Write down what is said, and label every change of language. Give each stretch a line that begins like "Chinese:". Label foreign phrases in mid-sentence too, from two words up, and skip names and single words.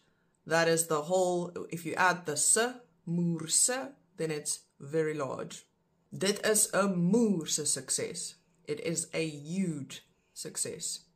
English: That is the whole, if you add the se, moerse, then it's very large.
Afrikaans: Dit is 'n moerse
English: success. It is a huge success.